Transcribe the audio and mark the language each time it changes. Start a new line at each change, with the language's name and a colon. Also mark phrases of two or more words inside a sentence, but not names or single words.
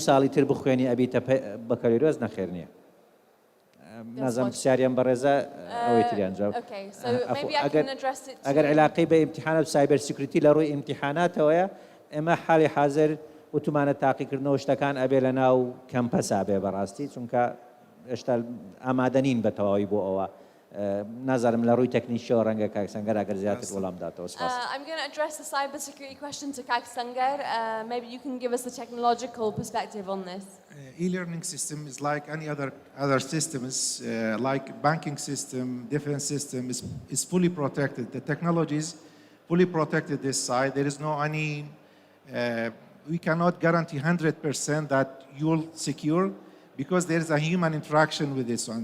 Central Kurdish: ساڵی تر بخوێنی ئەبیتە بەکەلۆرۆز نەخێر نییە نازانم پرسیاریان بەڕێزە ئەوەی تریان جواب ئەگەر علاقەی بە ئیمتیحانات
English: cyber security
Central Kurdish: لە ڕووی ئیمتیحاناتەوەیە ئێمە حاڵی حاضر وتمانە تاقیکردنەوە شتەکان ئەبێ لە ناو کەمپەسا بێ بەڕاستی چونکە هێشتا ئامادە نین بە تەواوی بۆ ئەوە نازانم لە ڕووی تەکنیکیەوە ڕەنگە کاک سەنگەر ئەگەر زیاتر وەڵام داتەوە سپاس.
English: I'm going to address the cybersecurity question to Kak Sangar. Maybe you can give us a technological perspective on this. E-learning system is like any other systems, like banking system, defense system is fully protected. The technology is fully protected this side. There is no any, we cannot guarantee 100% that you'll secure because there is a human interaction with this one.